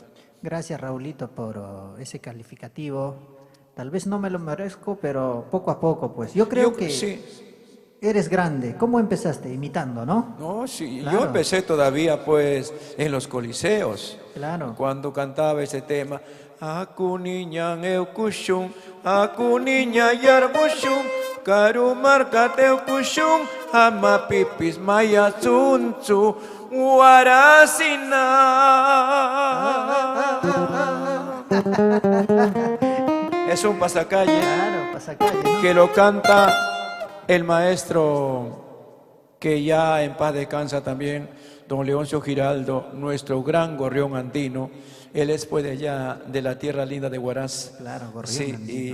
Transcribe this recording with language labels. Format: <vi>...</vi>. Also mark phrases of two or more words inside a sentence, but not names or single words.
<es>Gracias, Raulito, por ese calificativo. Tal vez no me lo merezco, pero poco a poco, pues. Yo creo que sí. eres grande. ¿Cómo empezaste? Imitando, ¿no? No, sí, Claro. yo empecé todavía pues en los coliseos, Claro. cuando cantaba ese tema.</es> <qu>Aku niña eukushun, aku niña yarbushun, karu marka teukushun, ama pipis maya tsuntu, warasina.</qu> <es>Es un pasacalle Claro, pasacalle, ¿no? que lo canta el maestro que ya en paz descansa también, don Leoncio Giraldo, nuestro gran gorrión andino. Él es pues de allá, de la tierra linda de Huaraz. Claro, gorrión</es>